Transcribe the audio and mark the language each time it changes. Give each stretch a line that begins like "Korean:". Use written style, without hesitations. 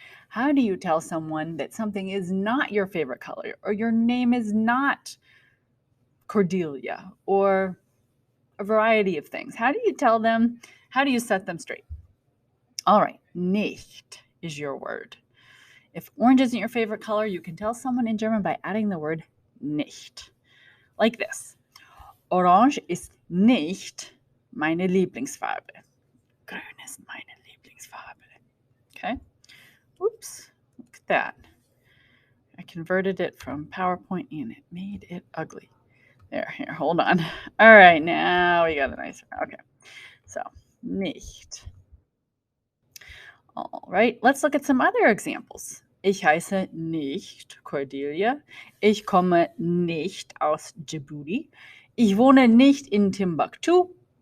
English: How do you tell someone that something is not your favorite color or your name is not Cordelia or a variety of things? How do you tell them? How do you set them straight? All right. Nicht is your word. If orange isn't your favorite color, you can tell someone in German by adding the word nicht. Like this.
German: Orange ist nicht meine Lieblingsfarbe. Grün ist meine Lieblingsfarbe.
English: Okay? Oops. Look at that. I converted it from PowerPoint and it made it ugly. There, here, hold on. All right, now we got a nice one. Okay. So, nicht. All right, let's look at some other examples.
German: Ich heiße nicht Cordelia. Ich komme nicht aus Djibouti. Ich wohne nicht in Timbuktu.